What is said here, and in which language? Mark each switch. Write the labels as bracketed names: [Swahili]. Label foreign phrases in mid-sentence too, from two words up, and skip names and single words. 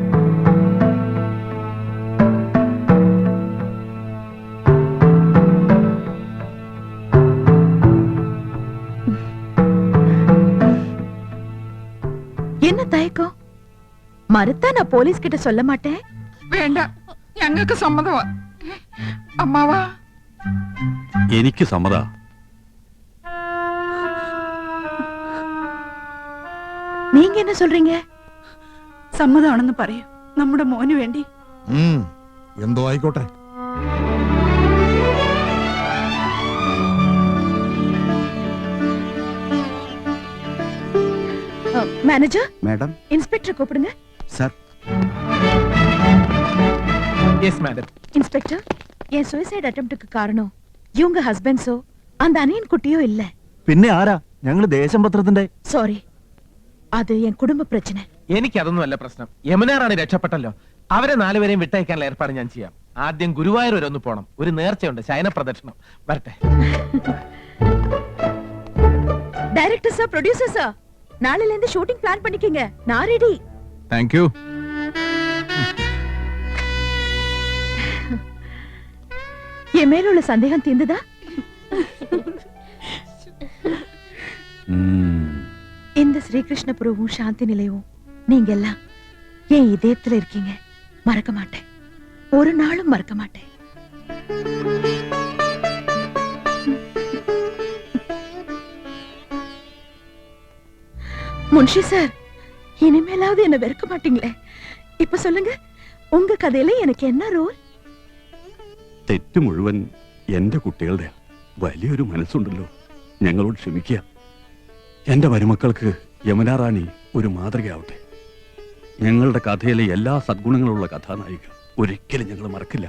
[Tamil] என்ன தயக்கம்? மறுத்தா நான் போலீஸ் கிட்ட சொல்ல மாட்டேன். [Malayalam] വേണ്ട, ഞങ്ങൾക്ക് സമ്മതമാ. അമ്മാവാ, എനിക്ക് സമ്മത. [Tamil] நீங்க என்ன சொல்றீங்க? [Malayalam] സമ്മതമാണെന്ന് പറയൂ. നമ്മുടെ മോന് വേണ്ടി. എന്തോ ആയിക്കോട്ടെ. [Tamil] மேனேஜர், மேடம். இன்ஸ்பெக்டர் கூப்பிடுங்க. சார். எஸ் மேடம். இன்ஸ்பெக்டர், என் [English] suicide attemptக்கு [Tamil] காரணம் இவங்க ஹஸ்பண்ட்ஸோ அந்த அனியன் குட்டியோ இல்ல. [Malayalam] പിന്നെ ആരാ? ഞങ്ങള് ദേശം പത്രത്തിന്റെ. സോറി, അത് എൻ കുടുംബ പ്രശ്നം. എനിക്ക് അതൊന്നും അല്ല പ്രശ്നം. യമുനാറാണി രക്ഷപ്പെട്ടല്ലോ. അവരെ 4 പേരെയും വിട്ടയക്കാനുള്ള ഏർപ്പാട് ഞാൻ ചെയ്യാം. ആദ്യം ഗുരുവായൂർ വരെ ഒന്ന് പോണം. ഒരു നേർച്ചയുണ്ട്, ശയന പ്രദക്ഷിണം. വരട്ടെ. [Tamil] டைரக்டர் சார், ப்ரொடியூசர் சார், நாளையில இருந்து [English] shooting plan [Tamil] பண்ணிக்கங்க. நான் ரெடி. [English] thank you. [Tamil] என் மேல உள்ள சந்தேகம் தீர்ந்ததா? இந்த ஸ்ரீகிருஷ்ணபுரமும் சாந்தி நிலையமும் நீங்க எல்லாம் என் இதயத்துல இருக்கீங்க. மறக்க மாட்டேன். ஒரு நாளும் மறக்க மாட்டேன். முன்ஷி சார், இனிமேலாவது என்ன வெறுக்க மாட்டீங்களே? இப்ப சொல்லுங்க, உங்க கதையில எனக்கு என்ன ரோல்? [Malayalam] തെറ്റ് മുഴുവൻ എന്റെ കുട്ടികളുടെ. വലിയൊരു മനസ്സുണ്ടല്ലോ. ഞങ്ങളോട് ക്ഷമിക്കുക. എന്റെ മരുമക്കൾക്ക് യമുനാ റാണി ഒരു മാതൃകയാവട്ടെ. ഞങ്ങളുടെ കഥയിലെ എല്ലാ സദ്ഗുണങ്ങളുള്ള കഥാനായിക ഒരിക്കലും ഞങ്ങൾ മറക്കില്ല.